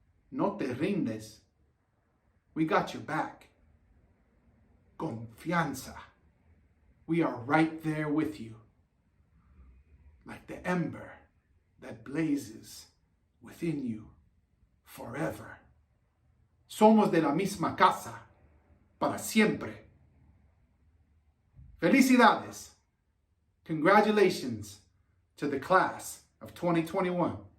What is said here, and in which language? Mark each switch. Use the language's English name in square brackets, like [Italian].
[Spanish] No te rindes. [English] We got your back. [Spanish] Confianza. [English] We are right there with you. Like the ember that blazes within you forever. [Spanish] Somos de la misma casa para siempre. Felicidades. [English] Congratulations to the class of 2021.